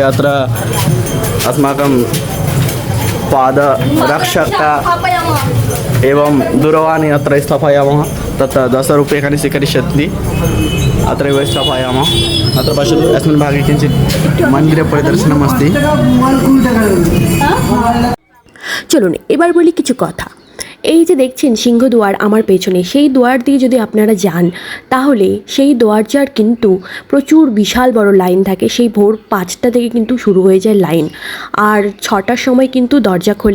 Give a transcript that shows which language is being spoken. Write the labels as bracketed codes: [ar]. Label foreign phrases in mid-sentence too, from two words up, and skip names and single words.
[sa] अत्र अस्माकं पादरक्षकः एवं दूरवाणी अत्र स्थापयामः। तत्र 10 रूप्यकाणि स्वीकरिष्यन्ति। अत्रैव स्थापयामः। अत्र पश्यतु अस्मिन् भागे किञ्चित् मन्दिरपरिदर्शनम् अस्ति। [bn] চলুন এবার বলি কিছু কথা। এই যে দেখছেন সিংহদুয়ার আমার পেছনে, সেই দুয়ার দিয়ে যদি আপনারা যান তাহলে সেই দরজার কিন্তু প্রচুর বিশাল বড় লাইন থাকে। সেই ভোর 5টা থেকে কিন্তু শুরু হয়ে যায় লাইন, আর 6টার সময় কিন্তু দরজা খোলে।